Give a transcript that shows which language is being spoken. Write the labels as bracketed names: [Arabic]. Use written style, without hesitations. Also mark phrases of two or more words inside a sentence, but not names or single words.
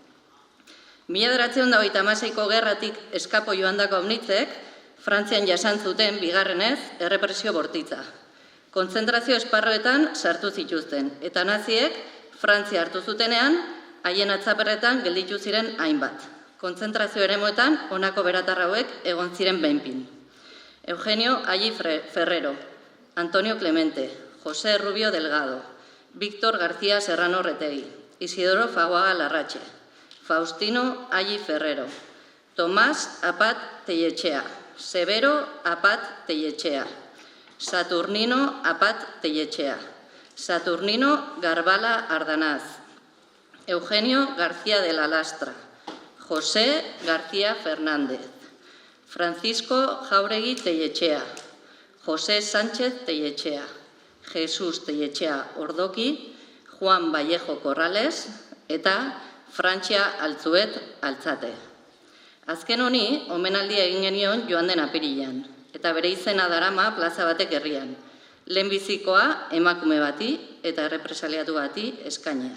[Basque] 1926ko gerratik eskapo joandako haunitzek, Frantzian jasan zuten bigarrenez errepresio bortitza. Kontzentrazio esparruetan sartu zituzten, eta naziek Frantzia hartu zutenean, haien atzaperretan gelditu ziren hainbat. Kontzentrazio eremuetan honako beratar hauek egon ziren behinpin. Eugenio Alli Ferrero, Antonio Clemente, José Rubio Delgado, Víctor García Serrano Retegi, Isidoro Faguaga Larrache, Faustino Alli Ferrero, Tomás Apat Telletxea, Severo Apat Telletxea, Saturnino Apat Telletxea, Saturnino Garbala Ardanaz, Eugenio García de la Lastra, José García Fernández, Francisco Jauregui Telletxea, José Sánchez Telletxea, Jesús Telletxea Ordoki, Juan Vallejo Corrales eta Frantzia Altzuet Altzate. Azken honi, omenaldia egin genion joan den apirilean, eta bere izena darama plaza batek herrian. Lehenbizikoa emakume bati eta errepresaliatu bati eskainea.